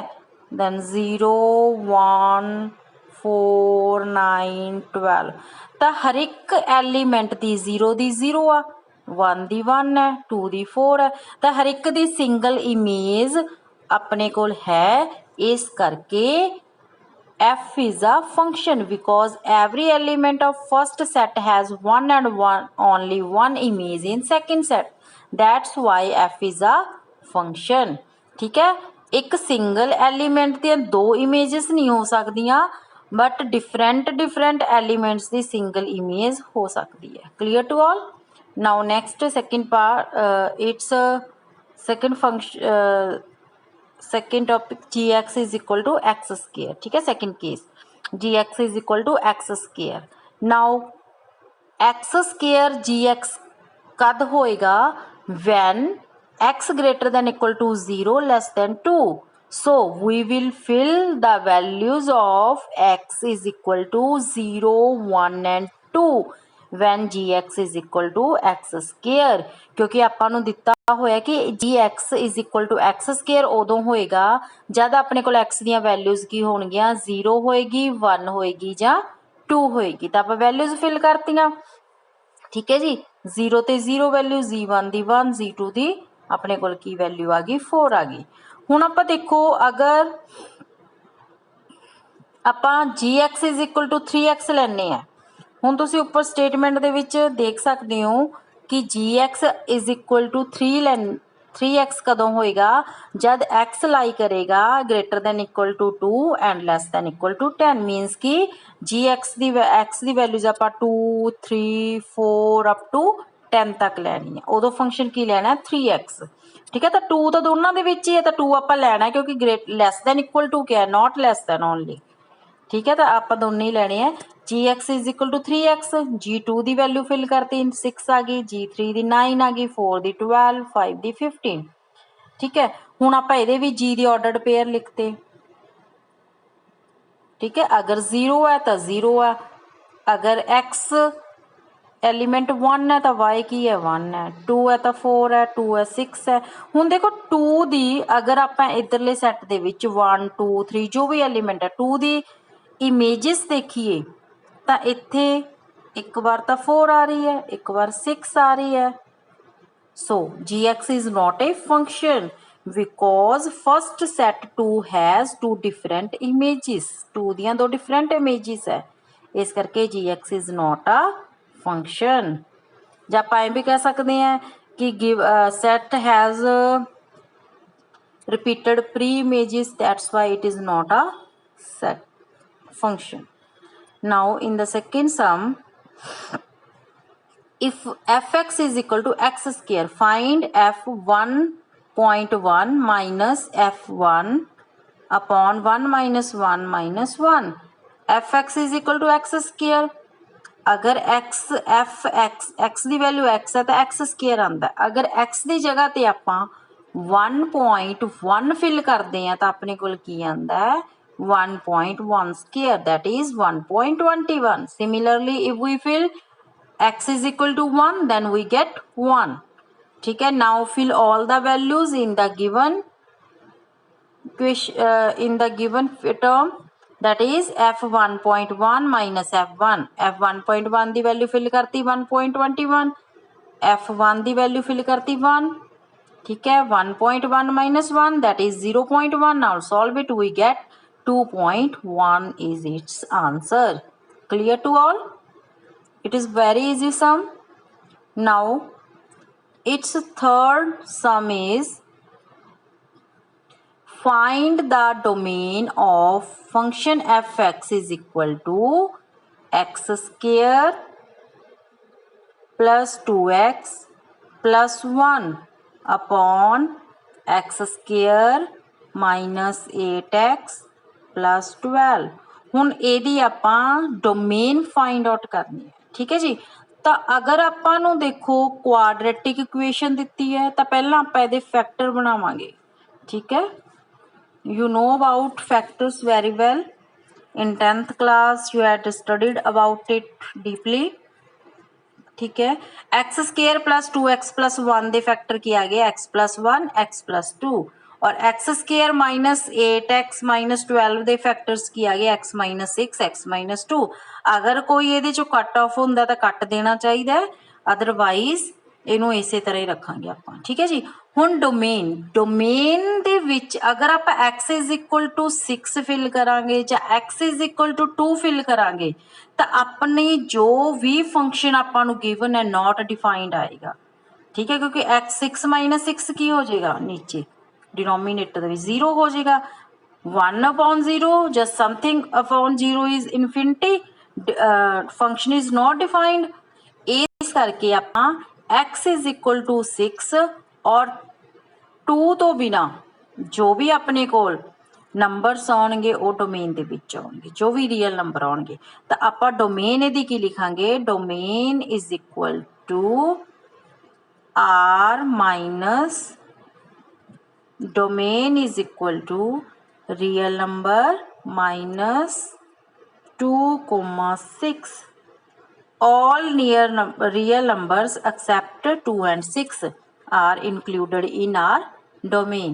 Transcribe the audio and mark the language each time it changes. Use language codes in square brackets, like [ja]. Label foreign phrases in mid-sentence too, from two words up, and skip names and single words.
[pa] ਦੈਨ 0 1 4 9 12। ਤਾਂ ਹਰ ਇੱਕ ਐਲੀਮੈਂਟ ਦੀ 0 ਦੀ 0 ਆ, 1 ਦੀ 1 ਹੈ, 2 ਦੀ 4 ਹੈ। ਤਾਂ ਹਰ ਇੱਕ ਦੀ ਸਿੰਗਲ ਇਮੇਜ ਆਪਣੇ ਕੋਲ ਹੈ, ਇਸ ਕਰਕੇ [en] f is a function because every element of first set has one and one only one image in second set. That's why f is a function. [hi] ठीक है, एक [en] single element [pa] ਦੀਆਂ ਦੋ images ਨਹੀਂ ਹੋ ਸਕਦੀਆਂ, [en] but different elements ਦੀ single image [pa] ਹੋ ਸਕਦੀ ਹੈ। [en] Clear to all? Now next second part, it's second function, second topic, gx is equal to x square, [hi] ठीक है। [en] second case gx is equal to x square. now x square gx [pa] ਕਦ ਹੋਏਗਾ [en] when x greater than equal to 0 less than 2. so we will fill the values of x is equal to 0 1 and 2 when gx is equal to x square, [pa] ਕਿਉਂਕਿ ਆਪਾਂ ਨੂੰ ਦਿੱਤਾ ਹੋਇਆ ਕਿ [en] gx is equal to x square [pa] ਉਦੋਂ ਹੋਏਗਾ ਜਦ ਆਪਣੇ ਕੋਲ x ਦੀਆਂ ਵੈਲਿਊਜ਼ ਕੀ ਹੋਣਗੀਆਂ, 0 ਹੋਏਗੀ, 1 ਹੋਏਗੀ ਜਾਂ 2 ਹੋਏਗੀ। ਤਾਂ ਆਪਾਂ ਵੈਲਿਊਜ਼ ਫਿਲ ਕਰਤੀਆਂ, ਠੀਕ ਹੈ ਜੀ। 0 ਤੇ 0 ਵੈਲਿਊ, g1 ਦੀ 1, g2 ਦੀ ਆਪਣੇ ਕੋਲ ਕੀ ਵੈਲਿਊ ਆ ਗਈ, 4 ਆ ਗਈ। ਹੁਣ ਆਪਾਂ ਦੇਖੋ ਅਗਰ ਆਪਾਂ [en] gx is equal to 3x [pa] ਲੈਣੇ ਆ, ਹੁਣ ਤੁਸੀਂ ਉੱਪਰ ਸਟੇਟਮੈਂਟ ਦੇ ਵਿੱਚ ਦੇਖ ਸਕਦੇ ਹੋ ਕਿ [en] gx is equal to 3x [pa] ਕਦੋਂ ਹੋਏਗਾ, ਜਦ x ਲਾਈ ਕਰੇਗਾ [en] greater than equal to 2 and less than equal to 10, [pa] ਮੀਨਸ ਕਿ gx ਦੀ x ਦੀ ਵੈਲਿਊਜ਼ ਆਪਾਂ 2 3 4 [en] up to [pa] 10 ਤੱਕ ਲੈਣੀ ਹੈ, ਉਦੋਂ ਫੰਕਸ਼ਨ ਕੀ ਲੈਣਾ 3x, ਠੀਕ ਹੈ। ਤਾਂ 2 ਤਾਂ ਦੋਨਾਂ ਦੇ ਵਿੱਚ ਹੀ ਹੈ, ਤਾਂ 2 ਆਪਾਂ ਲੈਣਾ ਕਿਉਂਕਿ [en] less than equal to [pa] ਕਿਆ, [en] not less than only, [pa] ਠੀਕ ਹੈ। ਤਾਂ ਆਪਾਂ ਦੋਨੇ ਹੀ ਲੈਣੇ ਆ। [en] gx is equal to 3x, [pa] g2 ਦੀ ਵੈਲਿਊ ਫਿਲ ਕਰਤੀ 6 ਆ ਗਈ, g3 ਦੀ 9 ਆ ਗਈ, 4 ਦੀ 12, 5 ਦੀ 15, ਠੀਕ ਹੈ। ਹੁਣ ਆਪਾਂ ਇਹਦੇ ਵੀ g ਦੀ [en] ordered pair [pa] ਲਿਖਤੇ, ਠੀਕ ਹੈ। ਅਗਰ 0 ਹੈ ਤਾਂ 0 ਹੈ, ਅਗਰ x ਐਲੀਮੈਂਟ 1 ਹੈ ਤਾਂ y ਕੀ ਹੈ 1 ਹੈ, 2 ਹੈ ਤਾਂ 4 ਹੈ, 2 ਹੈ 6 ਹੈ। ਹੁਣ ਦੇਖੋ 2 ਦੀ ਅਗਰ ਆਪਾਂ ਇੱਧਰਲੇ ਸੈੱਟ ਦੇ ਵਿੱਚ 1 2 3 ਜੋ ਵੀ ਐਲੀਮੈਂਟ ਹੈ 2 ਦੀ ਇਮੇਜਿਸ ਦੇਖੀਏ ਤਾਂ ਇੱਥੇ ਇੱਕ ਵਾਰ ਤਾਂ 4 ਆ ਰਹੀ ਹੈ, ਇੱਕ ਵਾਰ 6 ਆ ਰਹੀ ਹੈ। [en] so gx is not a function because first set 2 has two different images, 2 [pa] ਦੀਆਂ ਦੋ [en] different images [pa] ਹੈ, ਇਸ ਕਰਕੇ [en] gx is not a function। [pa] ਜਾਂ ਆਪਾਂ ਇਹ ਵੀ ਕਹਿ ਸਕਦੇ ਹਾਂ ਕਿ [en] set has repeated pre-images, that's why it is not a set function। now in the second sum, if fx is equal to x square, find f1.1 minus f1 upon 1 minus 1 minus 1। fx is equal to x square, [pa] अगर x ਦੀ ਵੈਲਿਊ x ਹੈ ਤਾਂ x ਸਕੁਅਰ ਆਉਂਦਾ। ਅਗਰ x ਦੀ ਜਗ੍ਹਾ ਤੇ ਆਪਾਂ 1.1 ਫਿਲ ਕਰਦੇ ਆ ਤਾਂ ਆਪਣੇ ਕੋਲ ਕੀ ਆਉਂਦਾ ਹੈ 1.1 ਸਕੁਅਰ, [en] that is 1.21। similarly if we fill x is equal to 1 then we get 1, [hi] ठीक है। [en] now fill all the values in the given term, that is f1.1 minus f1, f1.1 [pa] ਦੀ ਵੈਲਿਊ ਫਿਲ ਕਰਤੀ [en] 1.21, f1 [pa] ਦੀ ਵੈਲਿਊ ਫਿਲ ਕਰਤੀ [en] 1, [pa] ਠੀਕ ਹੈ। [en] 1.1 minus 1 that is 0.1। now solve it, we get 2.1 is its answer। clear to all? It is very easy sum। now its third sum is find the domain of function fx is equal to x square plus 2x plus 1 upon x square minus 8x plus 12। [pa] ਹੁਣ ਇਹਦੀ ਆਪਾਂ [en] domain find out [pa] ਕਰਨੀ ਹੈ, ਠੀਕ ਹੈ ਜੀ। ਤਾਂ ਅਗਰ ਆਪਾਂ ਨੂੰ ਦੇਖੋ [en] quadratic equation [pa] ਦਿੱਤੀ ਹੈ ਤਾਂ ਪਹਿਲਾਂ ਆਪਾਂ ਇਹਦੇ ਫੈਕਟਰ ਬਣਾਵਾਂਗੇ, ਠੀਕ ਹੈ। [en] You know about factors very well. In 10th class you had studied about it deeply, [hi] ठीक है। [en] x square plus 2x plus 1 [pa] ਦੇ ਫੈਕਟਰ ਕੀ ਆ ਗਏ [en] x plus 1 x plus 2 और x square minus 8x minus 12 [pa] ਦੇ ਫੈਕਟਰਸ ਕੀ ਆ ਗਏ [en] x minus 6 x minus 2. [pa] ਅਗਰ ਕੋਈ ਇਹਦੇ ਚੋਂ ਕੱਟ ਆਫ ਹੁੰਦਾ ਤਾਂ ਕੱਟ ਦੇਣਾ ਚਾਹੀਦਾ, ਅਦਰਵਾਈਜ਼ ਇਹਨੂੰ ਇਸੇ ਤਰ੍ਹਾਂ ਹੀ ਰੱਖਾਂਗੇ ਆਪਾਂ, ਠੀਕ ਹੈ ਜੀ। ਹੁਣ ਡੋਮੇਨ ਦੇ ਵਿੱਚ ਅਗਰ ਆਪਾਂ x [en] is equal to [pa] 6 ਫਿਲ ਕਰਾਂਗੇ ਜਾਂ x [en] is equal to [pa] 2 ਫਿਲ ਕਰਾਂਗੇ ਤਾਂ ਆਪਣੀ ਜੋ ਵੀ ਫੰਕਸ਼ਨ ਆਪਾਂ ਨੂੰ ਗਿਵਨ ਹੈ [en] not defined [pa] ਆਏਗਾ, ਠੀਕ ਹੈ। ਕਿਉਂਕਿ x 6 ਮਾਈਨਸ 6 ਕੀ ਹੋ ਜਾਏਗਾ, ਨੀਚੇ डिनोमीनेटर ਦੇ ਵਿੱਚ 0 ਹੋ ਜਾਏਗਾ। [en] 1 upon 0 just something upon 0 is infinity, function is not defined। [pa] ਇਸ ਕਰਕੇ ਆਪਾਂ [en] x is equal to 6 [pa] ਔਰ 2 ਤੋਂ ਬਿਨਾ ਜੋ ਵੀ ਆਪਣੇ ਕੋਲ ਨੰਬਰਸ ਆਉਣਗੇ ਉਹ ਡੋਮੇਨ ਦੇ ਵਿੱਚ ਆਉਣਗੇ, ਜੋ ਵੀ [en] real number [pa] ਆਉਣਗੇ। ਤਾਂ ਆਪਾਂ ਡੋਮੇਨ ਇਹਦੀ ਕੀ ਲਿਖਾਂਗੇ, [en] domain is equal to r minus domain is equal to real number minus 2,6 all real numbers except 2 and 6 are included in our domain।